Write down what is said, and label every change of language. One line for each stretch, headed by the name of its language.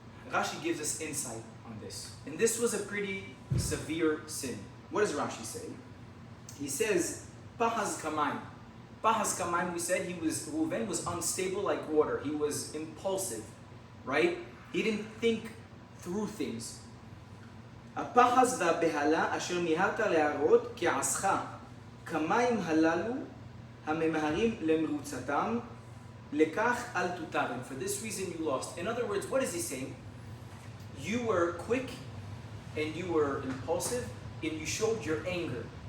English: Rashi gives us insight on this. And this was a pretty severe sin. What does Rashi say? He says,
Hebrew: Pahaz Kamayim.
English: Pahaz Kamayim, we said Reuven was unstable like water. He was impulsive, right? He didn't think through things.
Hebrew: הפחז והבהלה אשר מיהרת להראות כעסך כמים הללו הממהרים למרוצתם לכך אל תותרם.
English: For this reason you lost. In other words, what is he saying? You were quick and you were impulsive and you showed your anger.